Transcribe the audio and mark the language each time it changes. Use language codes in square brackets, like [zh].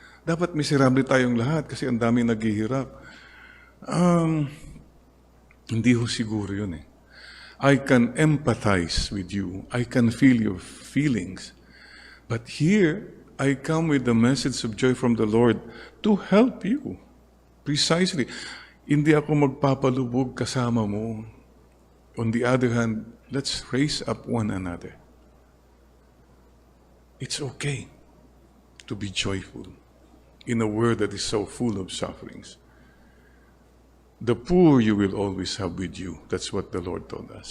[tl] Dapat miserable tayong lahat kasi ang dami naghihirap. Hindi ho siguro yun eh. [en] I can empathize with you. I can feel your feelings. But here, I come with the message of joy from the Lord to help you. Precisely. [tl] Hindi ako magpapalubog kasama mo. [en] On the other hand, let's raise up one another. It's okay to be joyful in a world that is so full of sufferings. The poor you will always have with you. That's what the Lord told us.